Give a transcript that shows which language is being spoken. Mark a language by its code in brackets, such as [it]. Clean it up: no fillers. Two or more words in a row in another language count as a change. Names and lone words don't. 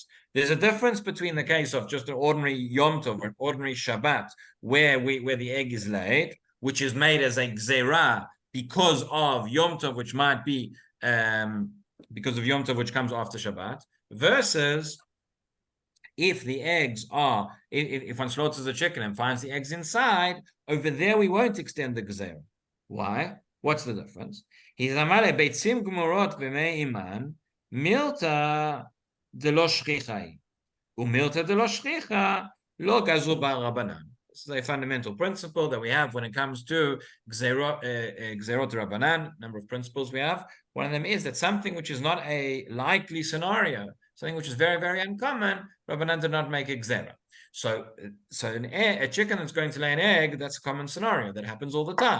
[en] There's a difference between the case of just an ordinary [he] יום טוב [en] or an ordinary Shabbat, where the egg is laid, which is made as a Gzerah because of [he] יום טוב, [en] which might be because of [he] יום טוב, [en] which comes after Shabbat, versus if the eggs are, if one slaughters a chicken and finds the eggs inside, over there we won't extend the Gezerah. Why? What's the difference? He says, [arc] אמאי ביצים גמורות במעי אמן מילתא דלא שכיחא ומילתא דלא שכיחא לא גזרו בה רבנן. [en] This is a fundamental principle that we have when it comes to [he] גזרות רבנן, [en] number of principles we have. One of them is that something which is not a likely scenario, something which is very, very uncommon, Rabbanan did not make a Gzera. So a chicken that's going to lay an egg, that's a common scenario. That happens all the time.